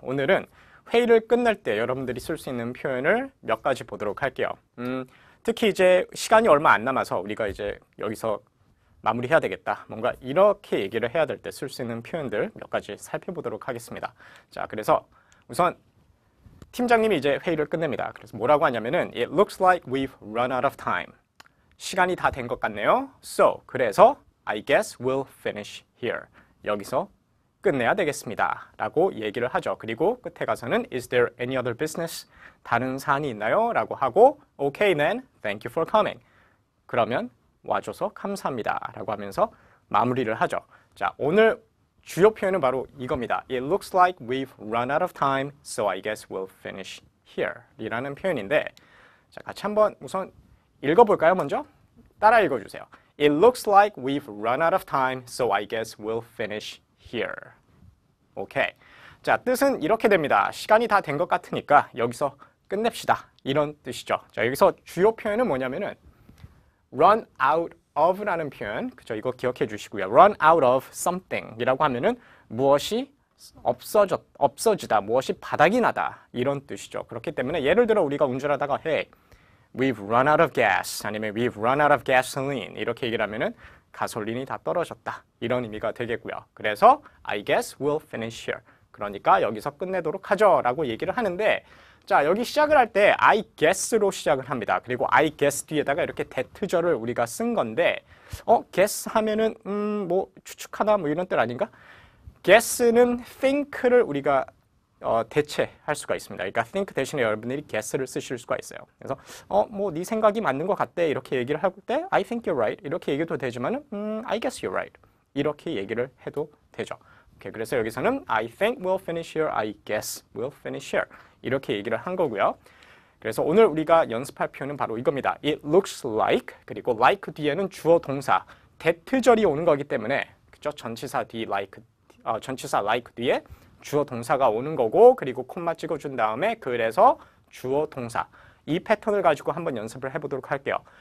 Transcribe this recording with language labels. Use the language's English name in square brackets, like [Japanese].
[Korean] 오늘은 회의를 끝날 때 여러분들이 쓸 수 있는 표현을 몇 가지 보도록 할게요. 특히 이제 시간이 얼마 안 남아서 우리가 이제 여기서 마무리해야 되겠다. 뭔가 이렇게 얘기를 해야 될 때 쓸 수 있는 표현들 몇 가지 살펴보도록 하겠습니다. 자, 그래서 우선 팀장님이 이제 회의를 끝냅니다. 그래서 뭐라고 하냐면은 [English] It looks like we've run out of time. [Korean] 시간이 다 된 것 같네요. [English] So, [Korean] 그래서 [English] I guess we'll finish here. [Korean] 여기서 끝내야 되겠습니다. 라고 얘기를 하죠. 그리고 끝에 가서는 [English] Is there any other business? [Korean] 다른 사안이 있나요? 라고 하고 [English] Okay then, thank you for coming. [Korean] 그러면 와줘서 감사합니다. 라고 하면서 마무리를 하죠. 자, 오늘 주요 표현은 바로 이겁니다. [English] It looks like we've run out of time, so I guess we'll finish here. [Korean] 이라는 표현인데, 자, 같이 한번 우선 읽어볼까요, 먼저? 따라 읽어주세요. [English] It looks like we've run out of time, so I guess we'll finish here. [Korean] 오케이. 자, 뜻은 이렇게 됩니다. 시간이 다 된 것 같으니까 여기서 끝냅시다. 이런 뜻이죠. 자, 여기서 주요 표현은 뭐냐면은 run out of라는 표현, 그죠? 이거 기억해 주시고요. run out of something 이라고 하면은 무엇이 없어지다, 무엇이 바닥이 나다 이런 뜻이죠. 그렇기 때문에 예를 들어 우리가 운전하다가 [English] Hey, we've run out of gas [Korean] 아니면 [English] we've run out of gasoline [Korean] 이렇게 얘기를 하면은 가솔린이 다 떨어졌다 이런 의미가 되겠고요. [English] 그래서 I guess we'll finish here. [Korean] 그러니까 여기서 끝내도록 하죠 라고 얘기를 하는데, 자, 여기 시작을 할 때 I guess로 시작을 합니다. 그리고 I guess 뒤에다가 이렇게 대트절을 우리가 쓴 건데, guess 하면은 뭐 추측하다 뭐 이런 뜻 아닌가? guess는 think를 우리가 대체할 수가 있습니다. 그러니까 think 대신에 여러분들이 guess를 쓰실 수가 있어요. 그래서 뭐 네 생각이 맞는 것 같대 이렇게 얘기를 할 때 [English] I think you're right [Korean] 이렇게 얘기도 되지만은 [English] I guess you're right [Korean] 이렇게 얘기를 해도 되죠. 오케이, 그래서 여기서는 [English] I think we'll finish here, I guess we'll finish here [Korean] 이렇게 얘기를 한 거고요. 그래서 오늘 우리가 연습할 표현은 바로 이겁니다. It looks like, 그리고 like 뒤에는 주어 동사 대트절이 오는 거기 때문에, 그죠? 전치사 like 뒤에 주어 동사가 오는 거고, 그리고 콤마 찍어준 다음에 그래서 주어 동사 이 패턴을 가지고 한번 연습을 해보도록 할게요.